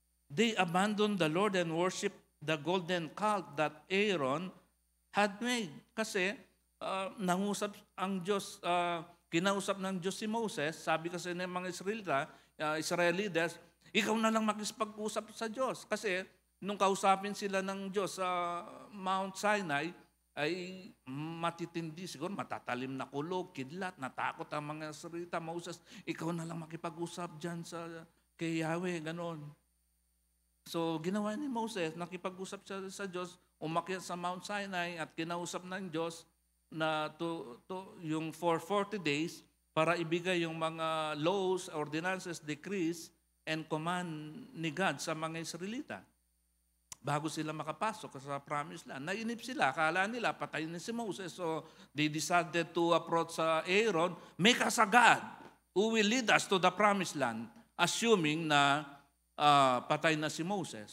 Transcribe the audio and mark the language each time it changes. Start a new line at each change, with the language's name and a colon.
English: They abandoned the Lord and worship the golden calf that Aaron had made.
Filipino: Kasi nangusap ang Diyos, kinausap ng Diyos si Moses, sabi kasi ng mga Israelites, ikaw na lang makipag-usap sa Diyos. Kasi nung kausapin sila ng Diyos sa Mount Sinai, ay matitindi, siguro matatalim na kulog, kidlat, natakot ang mga Israelita. Moses, ikaw na lang makipag-usap dyan kay Yahweh, ganon. So, ginawa ni Moses, nakipag-usap siya sa Diyos, umakyat sa Mount Sinai at kinausap ng Diyos na yung for 40 days para ibigay yung mga laws, ordinances, decrees, and command ni God sa mga Israelita. Bago sila makapasok sa promised land, nainip sila, akala nila patay na si Moses.
English: So, they decided to approach Aaron, make us a God who will lead us to the promised land, assuming
Filipino: na patay na si Moses.